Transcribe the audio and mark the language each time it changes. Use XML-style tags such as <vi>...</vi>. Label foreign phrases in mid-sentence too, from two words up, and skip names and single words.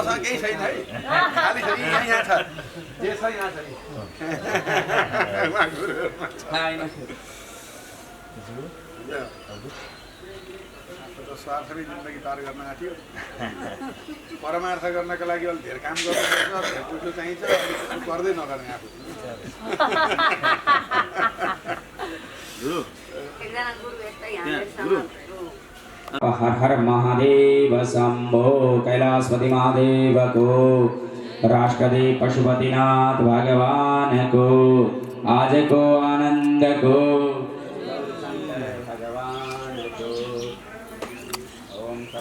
<ne>मसँग केही छैन है खाली छ यहाँ छ जे छ यहाँ छ स्वार्थमै जिन्दगी पार गर्न आँट्यो परमार्थ गर्नका लागि अलि धेरै काम गर्नुपर्छ धेरै पुग्नु चाहिन्छ गर्दै नगर्ने आफू हर हर महादेव शंभो कैलाशपति महादेव को राष्ट्रपति पशुपतिनाथ भगवान को आज को आनंद को भगवान को ओम</ne>